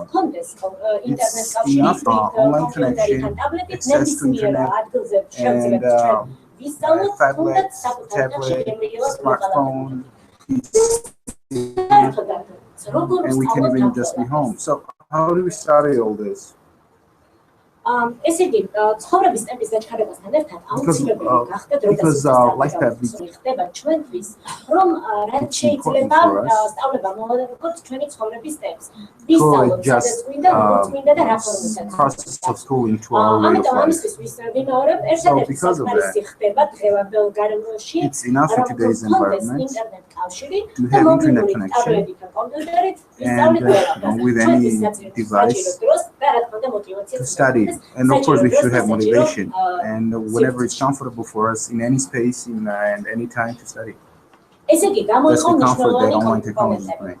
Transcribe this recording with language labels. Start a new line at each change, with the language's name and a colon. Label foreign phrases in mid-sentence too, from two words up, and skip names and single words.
English: It's enough online connection, access to internet, and tablets, smartphone, and we can even just be home. So how do we study all this?
Georgian: ესეთი ცხოვრების ტემპის გაჩქარებასთან ერთად აუცილებელი გახდა
English: because life path
Georgian: ხდება ჩვენთვის რომ რაც შეიძლება სწავლება მოვადაროთ ჩვენი ცხოვრების ტემპს ვისწავლოთ სადაც გვინდა როგორც გვინდა და რა ფორმისაა
English: process of schooling to our way of life.
Georgian: ამისთვის ვიმეორებ ერთადერთი საკმარისი ხდება დღევანდელ გარემოში
English: it's enough in today's environment
Georgian: ინტერნეტ კავშირი
English: to have internet connection and with any device to study. And of course, we should have motivation. And whenever it's comfortable for us in any space and any time to study. That's the comfort that online technologies bring.